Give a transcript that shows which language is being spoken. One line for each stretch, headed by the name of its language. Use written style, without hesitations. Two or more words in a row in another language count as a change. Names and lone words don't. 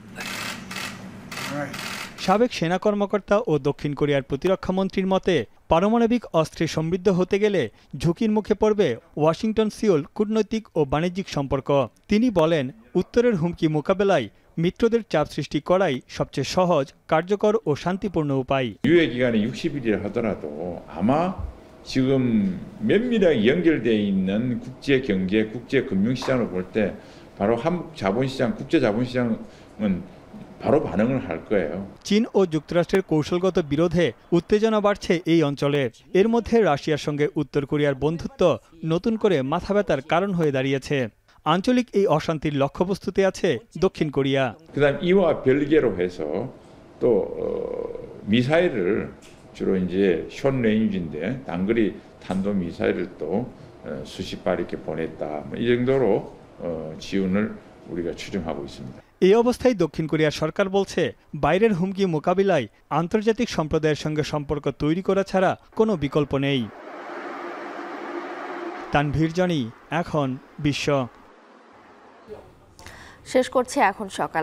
Bangla: সাবেক সেনা কর্মকর্তা ও দক্ষিণ কোরিয়ার প্রতিরক্ষা মন্ত্রীর মতে পারমাণবিক অস্ত্রে সমৃদ্ধ হতে গেলে ঝুঁকির মুখে পড়বে ওয়াশিংটন সিওল কূটনৈতিক ও বাণিজ্যিক সম্পর্ক। তিনি বলেন, উত্তরের হুমকি মোকাবেলায় মিত্রদের চাপ সৃষ্টি করাই সবচেয়ে সহজ, কার্যকর ও শান্তিপূর্ণ উপায়।
Korean: 유예 기간이 60일이라 하더라도 아마 지금 면밀하게 연결되어 있는 국제 경제, 국제 금융 시장을 볼 때 바로 한국 자본시장, 국제 자본시장은 바로 반응을 할 거예요.
Bangla: চীন ও যুক্তরাষ্ট্রের কৌশলগত বিরোধে উত্তেজনা বাড়ছে এই অঞ্চলে। এর মধ্যে রাশিয়ার সঙ্গে উত্তর কোরিয়ার বন্ধুত্ব নতুন করে মাথা ব্যথার কারণ হয়ে দাঁড়িয়েছে। আঞ্চলিক এই অশান্তির লক্ষ্যবস্তুতে আছে দক্ষিণ কোরিয়া।
Korean: 그다음 이와 별개로 해서 또 미사일을 주로 이제 숏레인지인데 단거리 탄도 미사일을 또 수십 발 이렇게 보냈다. 이 정도로 지원을 우리가 추정하고 있습니다.
Bangla: এই অবস্থায় দক্ষিণ কোরিয়ার সরকার বলছে, বাইরের হুমকি মোকাবিলায় আন্তর্জাতিক সম্প্রদায়ের সঙ্গে সম্পর্ক তৈরি করা ছাড়া কোনো বিকল্প নেই। তানভীর জনি, এখন বিশ্ব। শেষ করছে এখন সকাল।